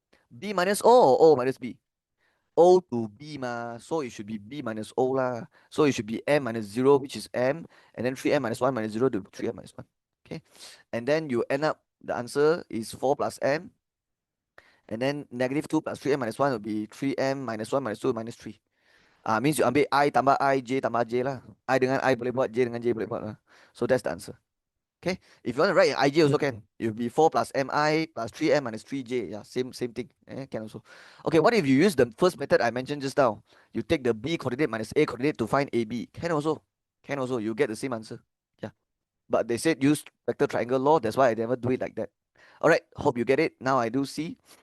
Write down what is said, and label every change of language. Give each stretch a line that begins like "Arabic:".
English: B minus O or O minus B? O to B ma, so it should be B minus O lah. So it should be M minus 0, which is M, and then 3M minus 1 minus 0 to 3M minus 1. Okay, and then you end up, the answer is 4 plus M, and then negative 2 plus 3M minus 1 will be 3M minus 1 minus 2 minus 3.
Malay: Means you ambil I tambah I, J tambah J lah. I dengan I boleh buat, J dengan J boleh buat lah.
English: So that's the answer. Okay, if you want to write in IJ also can. It will be 4 plus MI plus 3M minus 3J. Yeah, same thing. Can also. Okay, what if you use the first method I mentioned just now? You take the B coordinate minus A coordinate to find AB. Can also. Can also. You get the same answer. Yeah. But they said use vector triangle law. That's why I never do it like that. All right. Hope you get it. Now I do see.